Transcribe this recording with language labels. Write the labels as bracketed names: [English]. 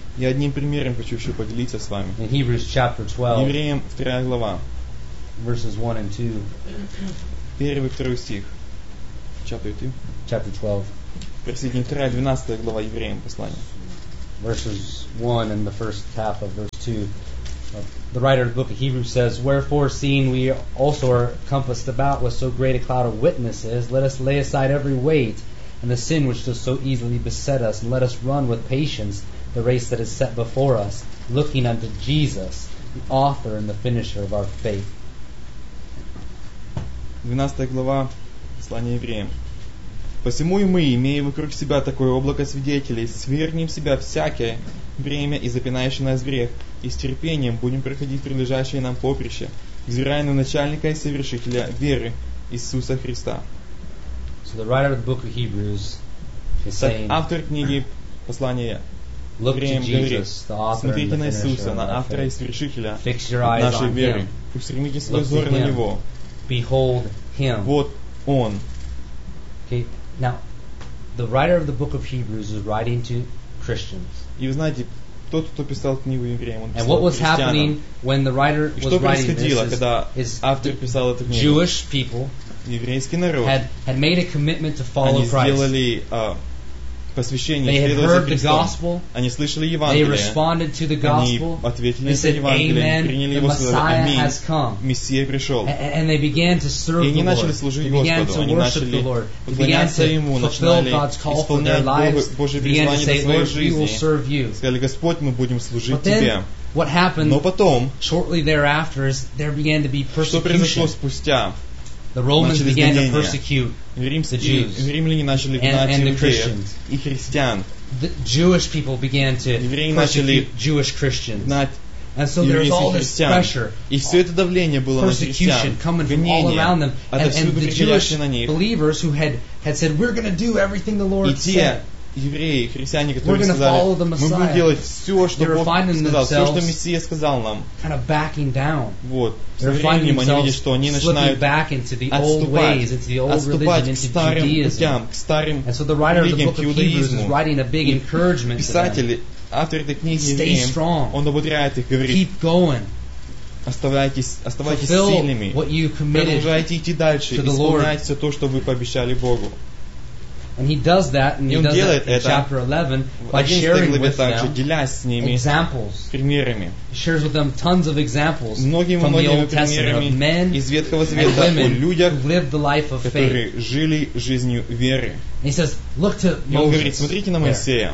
[Russian] Я одним примером хочу еще поделиться с вами. [English] In Hebrews chapter 12, [Russian] Евреям 2 глава, [English] verses 1 and 2. [Russian] Первый, второй стих. [English] Chapter 2. Chapter 12. [Russian] Присоединим 2, 12 глава Евреям послания. [English] Verses 1 and the first half of verse 2. The writer of the book of Hebrews says, "Wherefore, seeing we also are compassed about with so great a cloud of witnesses, let us lay aside every weight and the sin which does so easily beset us, and let us run with patience the race that is set before us, looking unto Jesus, the author and the finisher of our faith." [Russian] 12 глава послания Евреям. «Посему и мы, имея вокруг себя такое облако свидетелей, свергнем себя всякое бремя и запинающий нас грех, и с терпением будем проходить прилежащее нам поприще, взирая на начальника и совершителя веры Иисуса Христа». [English] So the writer of the book of Hebrews is saying, [Russian] автор книги послания Евреям говорит, смотрите на Иисуса, на автора и свершителя нашей веры, устремите свой взор на Него. [English] Behold him. [Russian] Вот он. [English] Okay. Now, the writer of the book of Hebrews is writing to Christians. [Russian] И вы знаете, тот, кто писал книгу Евреям, он писал христианам. [English] When the writer was writing this, [Russian] когда автор писал эту книгу, [English] Jewish people, [Russian] еврейский народ, [English] had made a commitment to follow Christ. [Russian] Они сделали посвящение, следовали за Христом. [English] They heard the gospel. [Russian] Они слышали Евангелие. [English] They responded to the gospel. [Russian] Они ответили на Евангелие. Приняли его, сказали, аминь. Мессия пришел. [English] And they began to serve the Lord. [Russian] И они начали служить Господу. Они начали поклоняться Ему. Начинали исполнять Божье призвание на своей жизни. Сказали, Господь, мы будем служить Тебе. [English] What happened? [Russian] Но потом, [English] shortly thereafter, there began to be persecution. [Russian] Что произошло спустя? [English] The Romans began to persecute the Jews and the Christians. The Jewish people began to persecute Jewish Christians. And so there was all this pressure, persecution coming from all around them. And the Jewish believers who had said, "We're going to do everything the Lord said." [Russian] Евреи, христиане, которые сказали, мы будем делать все, что Бог сказал, все, что Мессия сказал нам. [English] Kind of [Russian] вот, со временем они видят, что они начинают отступать к старым путям, к старым религиям, к иудаизму. И писатель, автор этой книги, он ободряет их, говорит, оставайтесь сильными, продолжайте идти дальше, исполнять все то, что вы пообещали Богу. [English] And he does that, and he does it in chapter 11 by sharing with them examples. [Russian] Примерами. [English] He shares with them tons of examples from the Old Testament of men [Russian] из Ветхого Завета [English] and women [Russian] о людях, [English] who lived the life of faith. [Russian] Которые жили жизнью веры. [English] And he says, look to Moses. [Russian] Говорит, смотрите на Моисея.